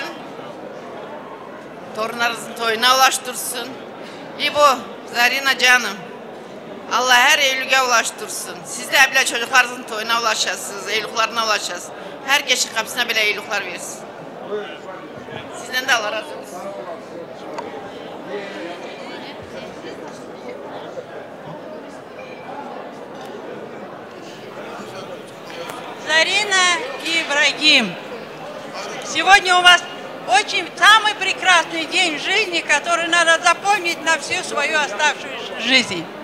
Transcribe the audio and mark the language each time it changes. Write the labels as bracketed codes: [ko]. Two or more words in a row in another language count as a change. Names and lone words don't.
[tr] Torunlarınızın toyuna ulaştırsın. İbo, Zarina canım. Allah her iyiliğe ulaştırsın. Siz de bile çocuklarınızın toyuna ulaşasınız, iyiliklerine ulaşasınız. Herkesin kapısına bile iyilikler versin. Sizden de Allah razı olsun. [ru] Зарина и Ибрагим, сегодня у вас очень самый прекрасный день в жизни, который надо запомнить на всю свою оставшуюся жизнь.